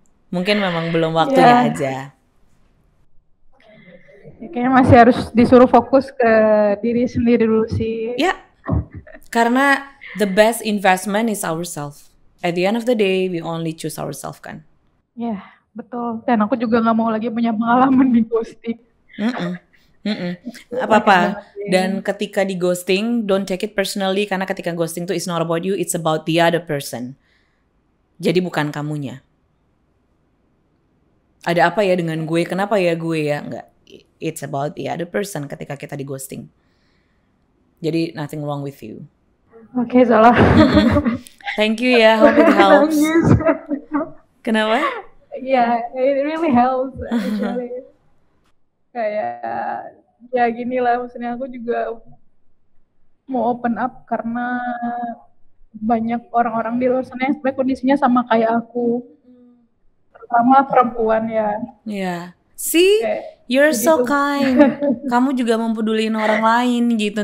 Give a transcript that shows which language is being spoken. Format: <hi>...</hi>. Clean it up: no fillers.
<id>Mungkin memang belum waktunya aja. Kayaknya masih harus disuruh fokus ke diri sendiri dulu sih. Ya, karena</id> <en>the best investment is ourselves. At the end of the day, we only choose ourselves kan.</en> <id>Ya, betul. Dan aku juga nggak mau lagi punya pengalaman di ghosting. Apa-apa. Dan ketika di ghosting,</id> <en>don't take it personally,</en> <id>karena ketika ghosting itu</id> <en>it's not about you, it's about the other person.</en> <id>Jadi bukan kamunya. Ada apa ya dengan gue? Kenapa ya gue ya? Enggak.</id> <en>It's about the other person</en> <id>ketika kita di ghosting.</id> <en>Jadi nothing wrong with you.</en> <id>Oke, salah.</id> <en>Thank you ya, hope it helps.</en> <id>Kenapa?</id> <en>Yeah, it really helps actually.</en> <id>Kayak ya gini lah, maksudnya aku juga mau open up karena banyak orang-orang di luar sana yang sebenarnya kondisinya sama kayak aku, terutama perempuan ya.</id> <en>Yeah. See, you're so kind.</en> <id>Kamu juga mempeduliin orang lain gitu.</id>